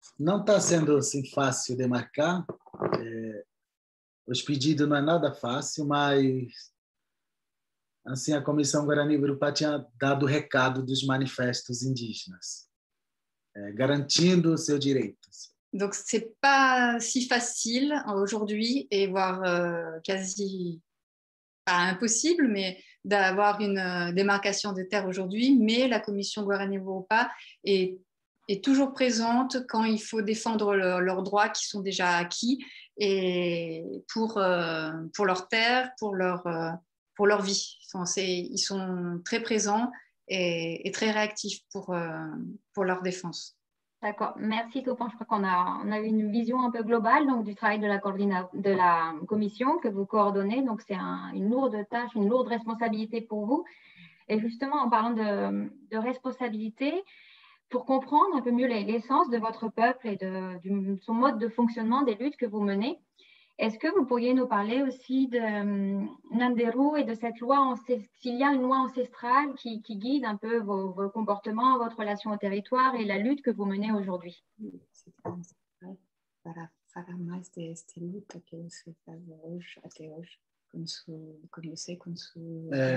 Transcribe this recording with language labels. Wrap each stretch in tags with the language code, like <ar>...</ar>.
<pt>Não está sendo assim fácil de marcar, os pedidos não é nada fácil, mas assim a Comissão Guarani-Urupá tinha dado o recado dos manifestos indígenas, garantindo os seus direitos.</pt> <fr>Donc, ce n'est pas si facile aujourd'hui, et voire quasi pas impossible, mais d'avoir une démarcation des terres aujourd'hui. Mais la Commission Guarani-Urupá est toujours présente quand il faut défendre leurs droits qui sont déjà acquis et pour leurs terres, pour leur vie. Ils sont très présents et très réactifs pour leur défense. D'accord, merci Topan. Je crois qu'on a eu une vision un peu globale donc, du travail de la commission que vous coordonnez. Donc c'est une lourde tâche, une lourde responsabilité pour vous. Et justement, en parlant de responsabilité, pour comprendre un peu mieux l'essence de votre peuple et son mode de fonctionnement des luttes que vous menez, est-ce que vous pourriez nous parler aussi de Nanderu et de cette loi, s'il y a une loi ancestrale qui guide un peu vos comportements, votre relation au territoire et la lutte que vous menez aujourd'hui?</fr> <pt>Para falar mais desta luta que você faz hoje, até hoje, com você, com seus</pt>